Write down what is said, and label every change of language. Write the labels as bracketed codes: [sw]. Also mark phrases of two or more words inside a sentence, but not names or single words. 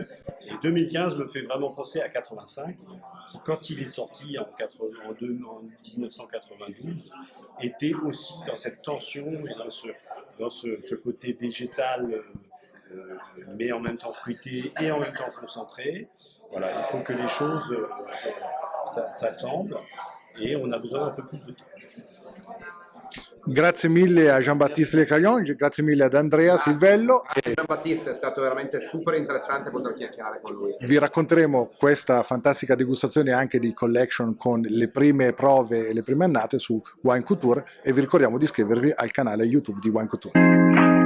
[fr] Et 2015 me fait vraiment penser à 85, qui, quand il est sorti en 1992, était aussi dans cette tension et dans ce côté végétal, mais en même temps fruité et en même temps concentré. Voilà, il faut que les choses s'assemblent et on a besoin d'un peu plus de temps. [it] Grazie mille a Jean-Baptiste Lecagnon, grazie mille ad Andrea Silvello. Anche Giambattista è stato veramente super interessante poter chiacchierare con lui. Vi racconteremo questa fantastica degustazione anche di collection con le prime prove e le prime annate su Wine Couture e vi ricordiamo di iscrivervi al canale YouTube di Wine Couture.